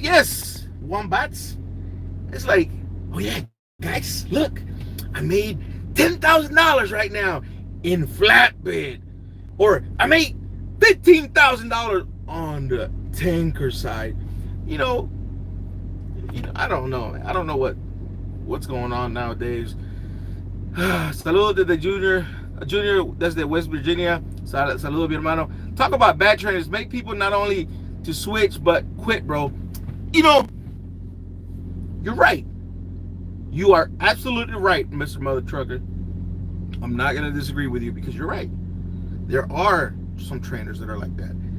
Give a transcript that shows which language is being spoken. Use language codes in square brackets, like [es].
[en] Yes, wombats. It's like, oh yeah, guys, look, I made $10,000 right now in flatbed, or I made $15,000 on the tanker side. You know, I don't know. I don't know what's going on nowadays. [es] Saludos de Junior, desde West Virginia. Saludos, mi hermano. [en] Talk about bad trainers. Make people not only to switch, but quit, bro. You know, you're right. You are absolutely right, Mr. Mother Trucker. I'm not going to disagree with you, because you're right. There are some trainers that are like that.